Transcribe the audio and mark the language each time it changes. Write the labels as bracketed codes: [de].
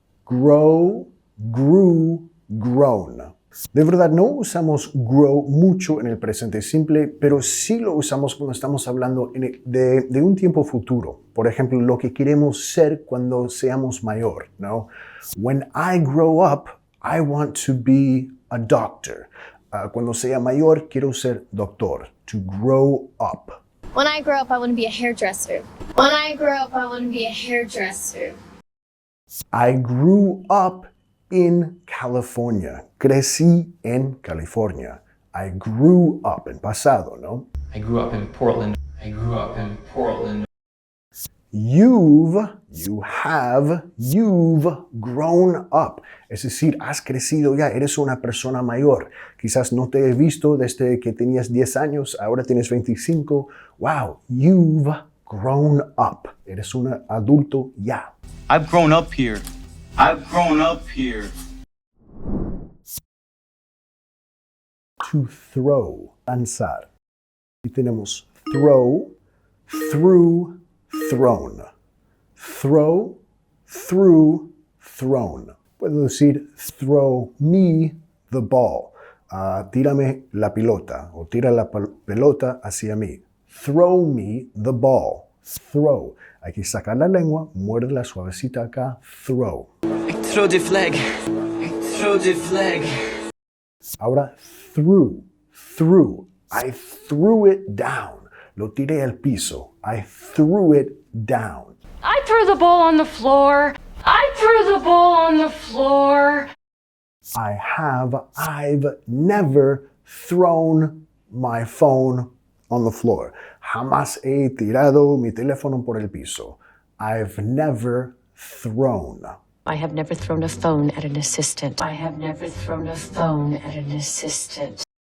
[en] Grow, grew, grown. [es] De verdad, no usamos grow mucho en el presente simple, pero sí lo usamos cuando estamos hablando de un tiempo futuro. Por ejemplo, lo que queremos ser cuando seamos mayor, ¿no? [en] When I grow up, I want to be a doctor. [es] Cuando sea mayor, quiero ser doctor. [en] To grow up. When I grow up, I want to be a hairdresser. When I grow up, I want to be a hairdresser. I grew up in California. [es] Crecí en California. [en] I grew up [es] en pasado, ¿no? [en] I grew up in Portland. I grew up in Portland. You've grown up. [es] Es decir, has crecido ya, eres una persona mayor. Quizás no te he visto desde que tenías 10 años, ahora tienes 25. [en] Wow, you've grown up. [es] Eres un adulto ya. [en] I've grown up here. I've grown up here. To throw, lanzar. [es] Y tenemos [en] throw, through, thrown. Throw, through, thrown. [es] Puedo decir [en] throw me the ball. [es] Tírame la pelota o tira la pelota hacia mí. [en] Throw me the ball. Throw. [es] Hay que sacar la lengua, muerde la suavecita acá. [en] Throw. I throw the flag. I throw the flag. [es] Ahora [en] threw. Threw. I threw it down. [es] Lo tiré al piso. [en] I threw it down. I threw the ball on the floor. I threw the ball on the floor. I've never thrown my phone on the floor. [es] Jamás he tirado mi teléfono por el piso. [en] I've never thrown. I have never thrown a phone at an assistant. I have never thrown a phone at an assistant.